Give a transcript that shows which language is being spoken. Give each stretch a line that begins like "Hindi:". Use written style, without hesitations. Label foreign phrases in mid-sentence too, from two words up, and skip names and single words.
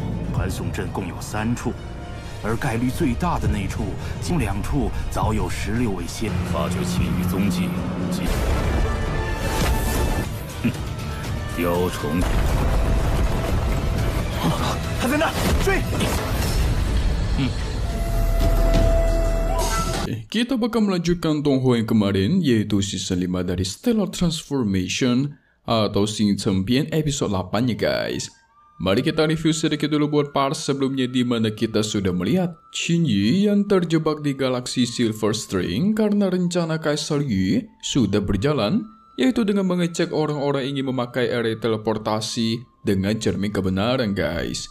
Chinese: 传送阵共有3处，而概率最大的那处，其中2处早有16位仙。发觉其余踪迹，哼，雕虫。他在那儿，追！
Indonesian: Kita bakal melanjutkan Tongho yang kemarin, yaitu season 5 dari Stellar Transformation atau Sing Champion episode 8 ya guys. Mari kita review sedikit dulu buat part sebelumnya, di mana kita sudah melihat Qin Yi yang terjebak di galaksi Silver String karena rencana Kaisar Yi sudah berjalan, yaitu dengan mengecek orang-orang yang ingin memakai area teleportasi dengan cermin kebenaran guys.